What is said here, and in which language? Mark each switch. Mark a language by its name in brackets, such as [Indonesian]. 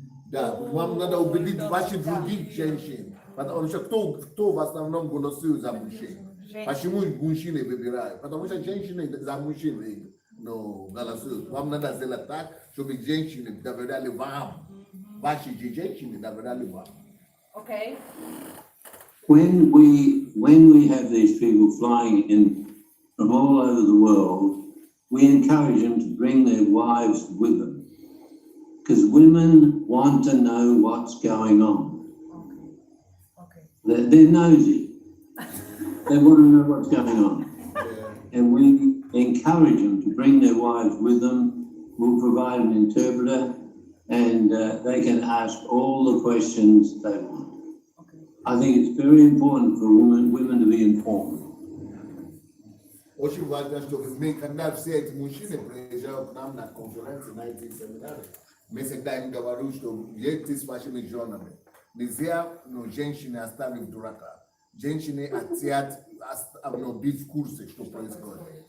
[Russian] Да, вам надо убедить ваших других женщин. Потому что кто в основном голосует за мужчин? Почему мужчины выбирают? Потому что женщины за мужчин голосуют. Вам надо сделать так, чтобы женщины доверяли вам. Ваши женщины доверяли вам. [English] Okay. When we have these people flying in from all over the world, we encourage them to bring their wives with them. Because women want to know what's going on. Okay. They're nosy. They want to know what's going on. And we encourage them to bring their wives with them. We'll provide an interpreter and they can ask all the questions they want. I think it's very important for women to be informed. [Russian] Очень важно, чтобы мы, когда все эти мужчины приезжают к нам на конференции, на эти семинары, мы всегда им говорим, что едьте с вашими женами. Нельзя женщины оставить дурака. Женщины хотят быть в курсе, что происходит.